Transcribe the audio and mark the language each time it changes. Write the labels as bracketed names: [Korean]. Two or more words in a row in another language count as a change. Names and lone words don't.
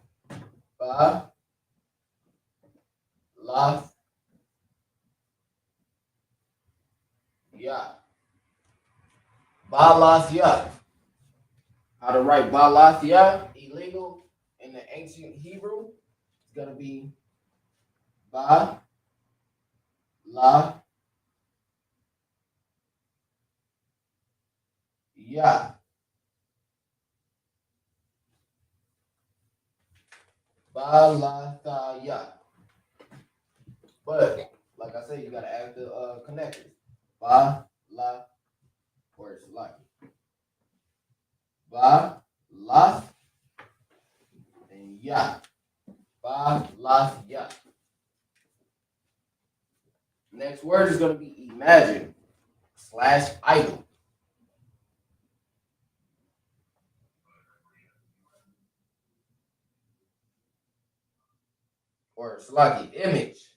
[English] Balathia. How to write balathia, illegal, in the ancient Hebrew, it's going to be ba, la, ya. Balathaya. But, like I said, you got to add the connectors. Ba, la, or it's like. Ba, la, and ya. Ba, la, ya. Next word is going to be imagine / idol. Or sluggy image.